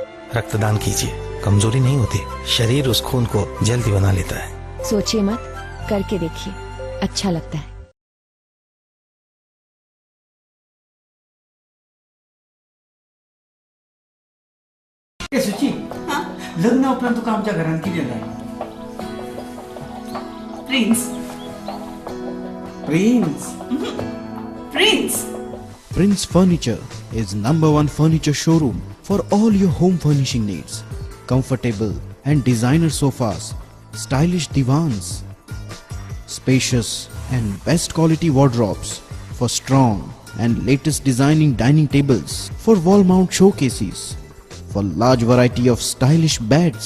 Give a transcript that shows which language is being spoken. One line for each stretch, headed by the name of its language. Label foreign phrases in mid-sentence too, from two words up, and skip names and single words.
Hindi: रक्तदान कीजिए, कमजोरी नहीं होती, शरीर उस खून को जल्दी बना लेता है. सोचिए मत, करके देखिए, अच्छा लगता है.
Konkani: सुची, लग्न उपरांत तुका आमच्या घरांत कितें जाय? प्रिन्स. प्रिन्स. प्रिन्स.
English: Prince Furniture is #1 furniture showroom for all your home furnishing needs. Comfortable and designer sofas, stylish divans, spacious and best quality wardrobes for strong and latest designing dining tables, for wall mount showcases, for large variety of stylish beds.